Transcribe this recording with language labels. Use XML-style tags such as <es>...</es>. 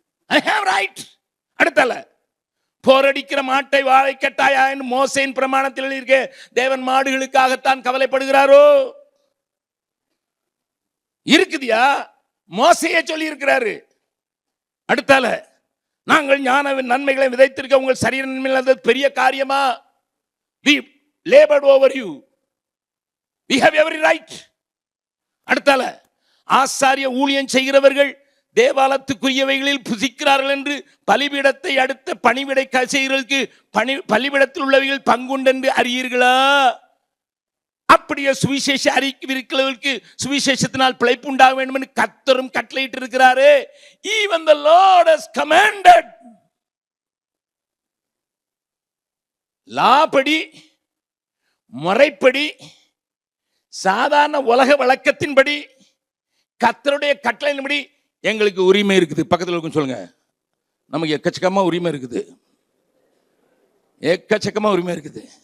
<en>I have right.</en> <ta>அடுத்தல போரடிக்கிற மாட்டை வாழை கட்டாயா என்று மோசேயின் பிரமாணத்தில் இருக்க தேவன் மாடுகளுக்காகத்தான் கவலைப்படுகிறாரோ? இருக்குதியா? மோசையே சொல்லி இருக்கிறாரு. அடுத்தால நாங்கள் ஞானவின் நன்மைகளை விதைத்திருக்க உங்கள் சரீர நன்மை பெரிய காரியமா?</ta> <en>we labored over you, we have every right.</en> <ta>அடுத்தால ஆசாரிய ஊழியம் செய்கிறவர்கள் தேவாலயத்துக்குரியவைகளில் புசிக்கிறார்கள் என்று பலிபீடத்தை அடுத்த பணிவிடை செய்கிறவர்களுக்கு பலிபீடத்தில் உள்ளவைகள் பங்குண்டு என்று அறியீர்களா? அப்படியே சுவிசேஷ அறிவிக்கிறவர்களுக்கு சுவிசேஷத்தினால் பிழைப்பு உண்டாக வேண்டும் என்று கர்த்தரும் கட்டளையிட்டு இருக்கிறாரு.</ta> <en>Even the Lord has commanded.</en> <ta>லாபடி முறைப்படி சாதாரண உலக வழக்கத்தின்படி கர்த்தருடைய கட்டளையின்படி எங்களுக்கு உரிமை இருக்குது. பக்கத்தில் இருக்கும் சொல்லுங்க, நமக்கு எக்கச்சக்கமா உரிமை இருக்குது, எக்கச்சக்கமா உரிமை இருக்குது.</ta>